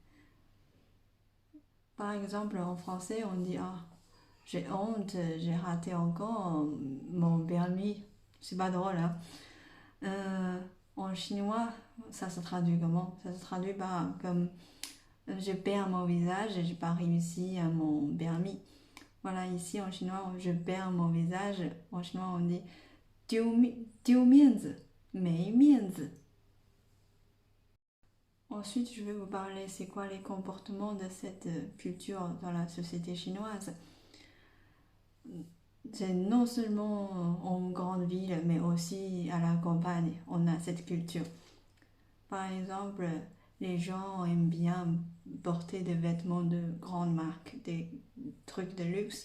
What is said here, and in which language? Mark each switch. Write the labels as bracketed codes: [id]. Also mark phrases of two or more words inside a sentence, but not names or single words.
[fr] Par exemple, en français, on dit ah, j'ai honte, j'ai raté encore mon permis. C'est pas drôle, hein? En chinois, ça se traduit comment? Ça se traduit par comme je perds mon visage et j'ai pas réussi à mon permis. Voilà, ici en chinois, je perds mon visage. En chinois, on dit [zh] 丢面子, 没面子. [fr] Ensuite, je vais vous parler c'est quoi les comportements de cette culture dans la société chinoise. C'est non seulement en grande ville, mais aussi à la campagne, on a cette culture. Par exemple, les gens aiment bien porter des vêtements de grande marque, des trucs de luxe.